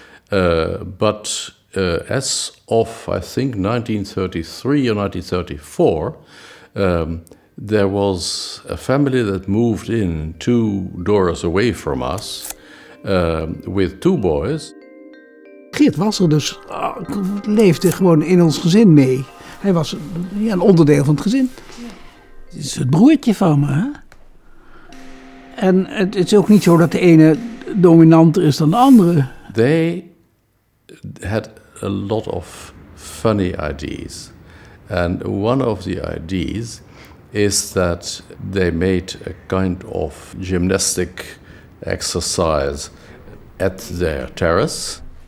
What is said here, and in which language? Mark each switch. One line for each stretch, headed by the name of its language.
English: But as of, I think, 1933 or 1934, there was a family that moved in 2 doors away from us with 2 boys.
Dutch: Geert was er dus, leefde gewoon in ons gezin mee. Hij was een onderdeel van het gezin. Het is het broertje van me. Hè? En het is ook niet zo dat de ene dominanter is dan de andere.
English: They had a lot of funny ideas. And one of the ideas is that they made a kind of gymnastic exercise at their terrace.